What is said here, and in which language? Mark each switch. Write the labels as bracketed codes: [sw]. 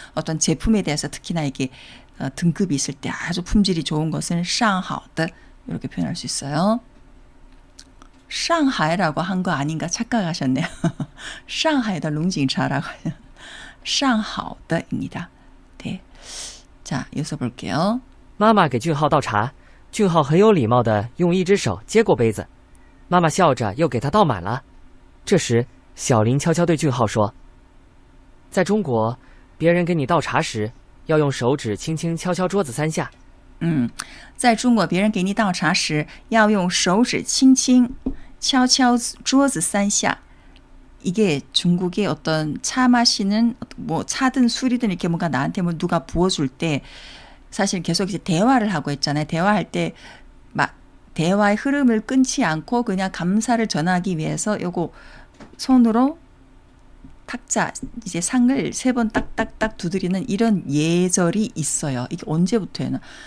[ko] 어떤 제품에 대해서 특히나 이게 등급이 있을 때 아주 품질이 좋은 것은 上好的 이렇게 표현할 수 있어요. 상하이라고 한 거 아닌가 착각하셨네요. 상하이다 롱징차라고 하요. 上好的입니다. 네. 자, 이어서 볼게요. [zh] 妈妈给俊浩倒茶，俊浩很有礼貌地用一只手接过杯子，妈妈笑着又给他倒满了。这时，小林悄悄对俊浩说：“在中国，别人给你倒茶时，要用手指轻轻敲敲桌子3下。” 在中国别人给你倒茶时要用手指轻轻敲敲桌子3下. [ko] 이게 중국의 어떤 차 마시는 뭐 차든 술이든 이렇게 뭔가 나한테 뭐 누가 부어줄 때 사실 계속 이제 대화를 하고 있잖아요. 대화할 때 막 대화의 흐름을 끊지 않고 그냥 감사를 전하기 위해서 요거 손으로 탁자 이제 상을 3번 딱딱딱 두드리는 이런 예절이 있어요. 이게 언제부터였나?